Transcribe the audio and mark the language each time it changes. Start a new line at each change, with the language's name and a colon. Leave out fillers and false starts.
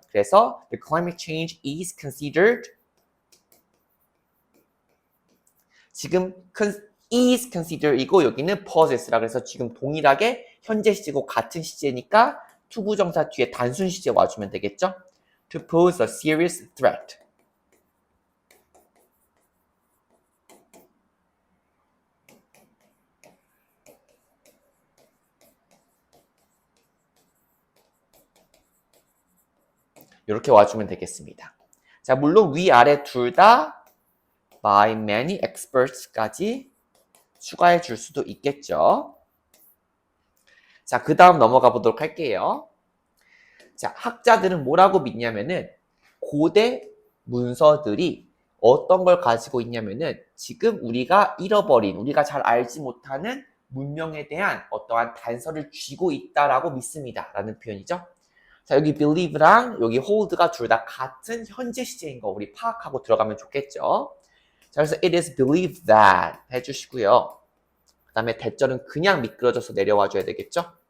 Korean: 그래서
English: the climate change is considered
Korean: 지금 is considered이고 여기는 possess라 그래서 지금 동일하게 현재 시제고 같은 시제니까 투부정사 뒤에 단순 시제 와주면 되겠죠.
English: To pose a serious threat.
Korean: 이렇게 와주면 되겠습니다. 자, 물론 위아래 둘 다
English: by many experts
Korean: 까지 추가해 줄 수도 있겠죠. 자, 그 다음 넘어가 보도록 할게요. 자, 학자들은 뭐라고 믿냐면은 고대 문서들이 어떤 걸 가지고 있냐면은 지금 우리가 잃어버린, 우리가 잘 알지 못하는 문명에 대한 어떠한 단서를 쥐고 있다라고 믿습니다. 라는 표현이죠. 자, 여기 believe랑 여기 hold가 둘 다 같은 현재 시제인 거 우리 파악하고 들어가면 좋겠죠. 자, 그래서
English: it is believed that
Korean: 해주시고요. 그 다음에 대절은 그냥 미끄러져서 내려와 줘야 되겠죠.